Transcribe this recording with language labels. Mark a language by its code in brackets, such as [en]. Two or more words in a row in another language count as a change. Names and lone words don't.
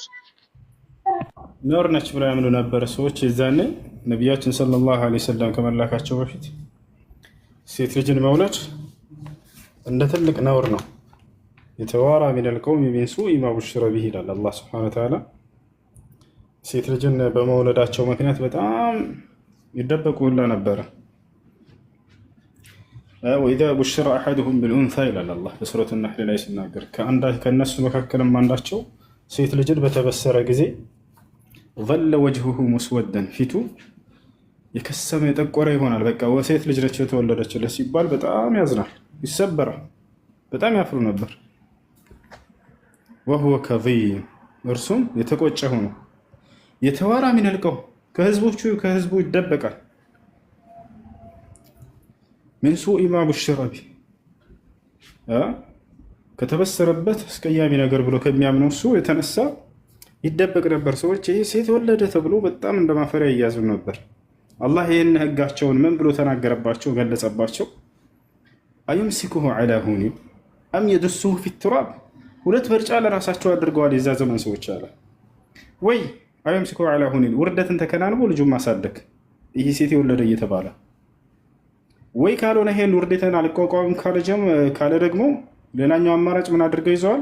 [am] ኖር ነች ብለው ያምኑ ነበር ሰዎች የዛኔ ነቢያችን [ar] صلى الله عليه وسلم [am] ከመላካቸው በፊት ሴት ልጅን መውለድ እንደ ትልቅ ነውር ነው። [ar] يتوارى من القوم من سوء ما بشر به [am] ይላል አላህ [ar] سبحانه وتعالى። [am] ሴት ልጅን በመውለዳቸው ምክንያት በጣም ይደበቁ ሁላ ነበረ። [ar] وإذا بشر أحدهم بالأنثى [am] ይላል አላህ በሱረቱ ነሕል ላይ ሲናገር ከእነሱ መካከልም አንዳቸው ሴት ልጅን በተበሰረ ጊዜ [ar] ظل وجهه مسودا [am] ፊቱ የከሰመ የጠቆረ ይሆናል። በቃ ሴት ልጅ ነች የተወለደችለት ሲባል በጣም ያዝናል፣ ይሰበራል፣ በጣም ያፍሩ ነበር። [ar] وهو كظيم [am] እርሱም የተቆጨ ሆኖ [ar] يتوارى من القوم [am] ከህዝቡ ይደበቃል። [ar] من سوء ما بشر به [am] ከተበሰረበት አስቀያሚ ነገር ብሎ ከሚያምነው እሱ የተነሳ ይደበቅ ነበር። ሰዎች ይሄ ሴት ወለደ ተብሎ በጣም እንደማፈሪያ ይያዙ ነበር። አላህ ይህን ህጋቸውን ምን ብሎ ተናገረባቸው፣ ገለጸባቸው። [ar] أيمسكه على هون أم يدسه في التراب፣ [am] ሁለት ምርጫ ለራሳቸው አድርገዋል የዛ ዘመን ሰዎች አለ ወይ። [ar] أيمسكه على هون [am] ውርደትን ተከናንቦ ልጁን ማሳደግ ይህ ሴት የወለደ እየተባለ ወይ ካልሆነ ይሄን ውርደትን አልቋቋም ካለ ደግሞ ሌላኛው አማራጭ ምን አድርገው ይዘዋል?